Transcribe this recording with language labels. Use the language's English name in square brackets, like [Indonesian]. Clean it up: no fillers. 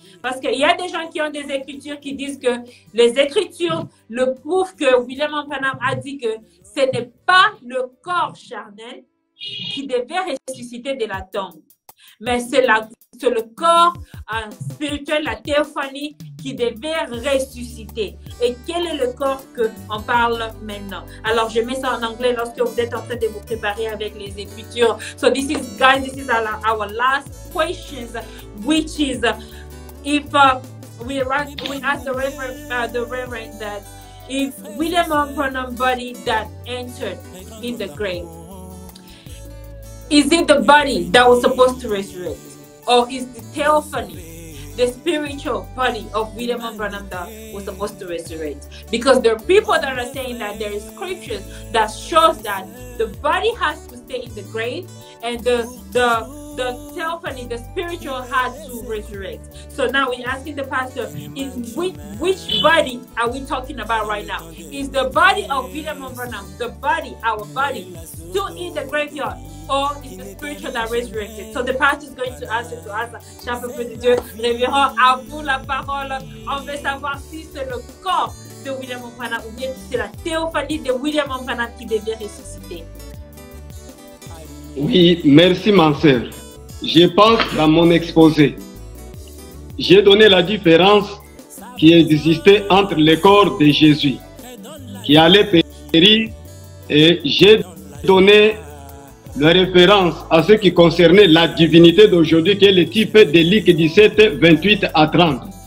[French] Parce qu'il y a des gens qui ont des écritures qui disent que les écritures le prouvent que William Branham a dit que ce n'est pas le corps charnel qui devait ressusciter de la tombe, mais c'est le corps spirituel, la théophanie, qui devait ressusciter. Et quel est le corps qu'on parle maintenant? Alors, je mets ça en anglais lorsque vous êtes en train de vous préparer avec les Écritures. [English] So this is, guys, this is our last questions, which is, if we ask the Reverend that if William Branham body that entered in the grave, is it the body that was supposed to resurrect? Or is the theophany, the spiritual body of William Branham that was supposed to resurrect? Because there are people that are saying that there is scriptures that shows that the body has to stay in the grave and the theophany, the spiritual, had to resurrect. So now we're asking the pastor, in which body are we talking about right now? Is the body of William Branham, the body, our body, still in the graveyard? or is the spiritual that resurrected? So the pastor is going to answer to us. [French] Cher peuple de Dieu, révérend, à vous la parole. On veut savoir si c'est le corps de William Branham ou bien si c'est la théophanie de William Branham qui devait ressusciter. Oui, merci ma sœur. Je pense dans mon exposé, j'ai donné la différence qui existait entre le corps de Jésus qui allait périr, et j'ai donné la référence à ce qui concernait la divinité d'aujourd'hui, qui est le type de Luc 17, 28 à 30.